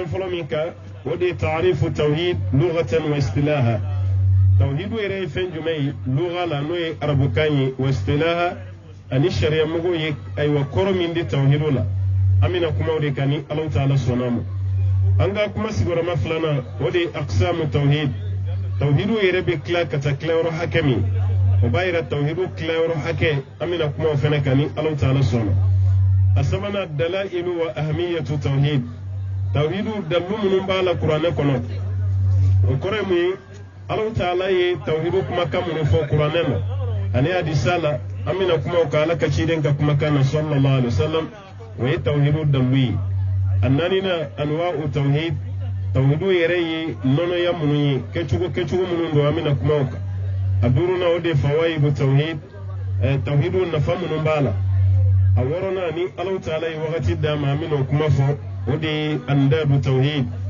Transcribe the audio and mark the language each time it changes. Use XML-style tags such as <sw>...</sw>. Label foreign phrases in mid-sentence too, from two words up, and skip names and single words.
<bm>fɔlɔ min kan o de ye</bm> <ar>تعريف التوحيد لغة واصطلاحا</ar> <bm>tawhidu yɛrɛ ye fɛn jumɛn ye luga la n'o ye arabukan ye</bm> <ar>واصطلاحا</ar> <bm>ani sariya mɔgɔw ye ayiwa kɔrɔ min di tawhidu la an bɛna kuma o de kan ni Alahu taala sɔnna ma an ka kuma sigiyɔrɔma filanan o de ye</bm> <ar>أقسام التوحيد</ar> <bm>tawhidu yɛrɛ bɛ tila ka taa tilayɔrɔ hakɛ min o b'a yira tawhidu tilayɔrɔ hakɛ an bɛna kuma o fɛnɛ kan ni Alahu taala sɔnna a sabanan</bm> <ar>دلائل وأهمية التوحيد</ar> <bm>tawhidu dalu minnu b'a la kuranɛ kɔnɔ o kɔrɔ ye mun ye Alahu taala ye tawhidu kumakan minnu fɔ kuranɛ na ani hadisa la an bɛna kuma o kan ala ka ciden ka kumakan na</bm> <ar>صلى الله عليه وسلم</ar> <bm>o ye tawhidu dalu ye a naaninan</bm> <ar>أنواع التوحيد</ar> <bm>tawhidu yɛrɛ ye nɔnɔya minnu ye kɛcogo minnu don an bɛna kuma o kan a duurunan o de</bm> <ar>فوائد التوحيد</ar> <bm>tawhidu nafa minnu b'a la a wɔɔrɔnan ni Alahu taala ye wagati d'a ma an bɛna o kuma fɔ o de ye</bm> <ar>أضداد التوحيد</ar>